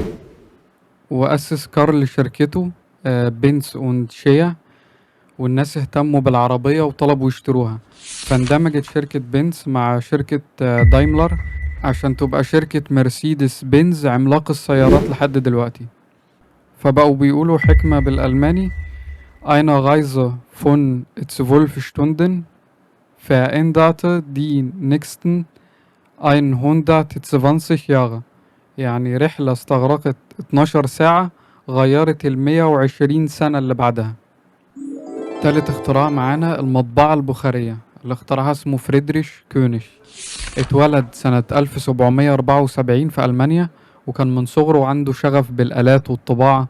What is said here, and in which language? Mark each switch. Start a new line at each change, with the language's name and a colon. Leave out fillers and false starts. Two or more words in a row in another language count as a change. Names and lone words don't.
Arabic: وأسس كارل شركته بنز أوند شيا، والناس اهتموا بالعربية وطلبوا يشتروها، فاندمجت شركة بنز مع شركة دايملر عشان تبقى شركة مرسيدس بنز عملاق السيارات لحد دلوقتي. فبقوا بيقولوا حكمة بالألماني:
German: Eine Reise von 12 Stunden veränderte die nächsten 120 Jahre.
Arabic: يعني رحلة استغرقت 12 ساعة غيرت 120 سنة اللي بعدها. تالت اختراع معانا المطبعة البخارية، اللي اخترعها اسمه فريدريش كونيش. اتولد سنة 1774 في ألمانيا، وكان من صغره عنده شغف بالآلات والطباعة.